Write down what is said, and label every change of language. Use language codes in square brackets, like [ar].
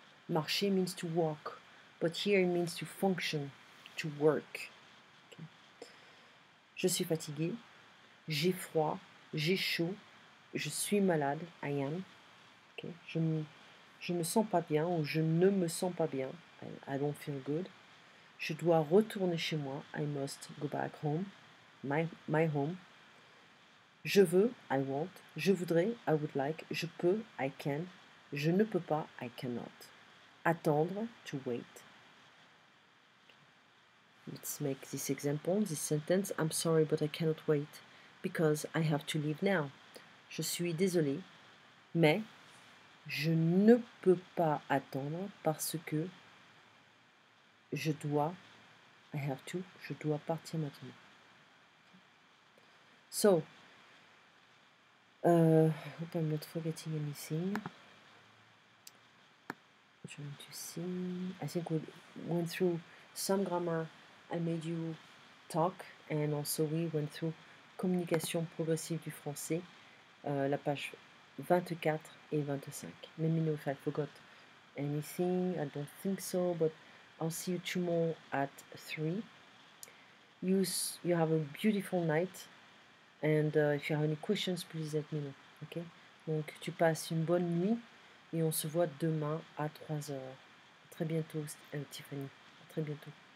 [en] Marcher means to walk, but here it means to function, to work. Okay. [fr] Je suis fatigué, j'ai froid, j'ai chaud, je suis malade, [en] I am. [fr] Okay. Je me sens pas bien ou je ne me sens pas bien, [en] I don't feel good. [fr] Je dois retourner chez moi, [en] I must go back home, my home. [fr] Je veux, [en] I want. [fr] Je voudrais, [en] I would like. [fr] Je peux, [en] I can. [fr] Je ne peux pas, [en] I cannot. Attendre, to wait. Let's make this example, this sentence. I'm sorry, but I cannot wait because I have to leave now. [fr] Je suis désolée, mais je ne peux pas attendre parce que je dois, [en] I have to, [fr] je dois partir maintenant. [en] So, hope I'm not forgetting anything. Trying to see. I think we went through some grammar. I made you talk, and also we went through [fr] communication progressive du français, la page 24 et 25. [en] Let me know if I forgot anything. I don't think so, but I'll see you tomorrow at 3. You have a beautiful night, and if you have any questions, please let me know. Ok? [fr] Donc tu passes une bonne nuit et on se voit demain à 3 heures. À très bientôt, Tiffany. À très bientôt.